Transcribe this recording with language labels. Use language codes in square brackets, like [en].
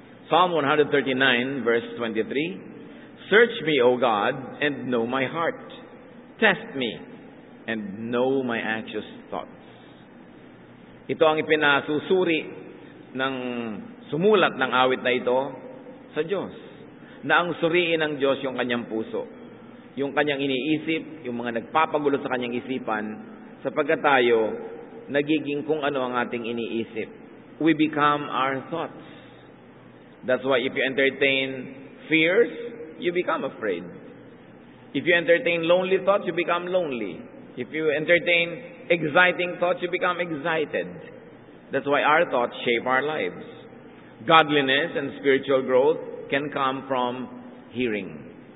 [en] Psalm 139 verse 23, Search me, O God, and know my heart. Test me, and know my anxious thoughts. [tl] Ito ang ipinasusuri ng sumulat ng awit na ito sa Diyos. Na ang suriin ng Diyos yung kanyang puso. Yung kanyang iniisip, yung mga nagpapagulo sa kanyang isipan, sapagkat tayo, nagiging kung ano ang ating iniisip. [en] We become our thoughts. That's why if you entertain fears, you become afraid. If you entertain lonely thoughts, you become lonely. If you entertain exciting thoughts, you become excited. That's why our thoughts shape our lives. Godliness and spiritual growth can come from hearing.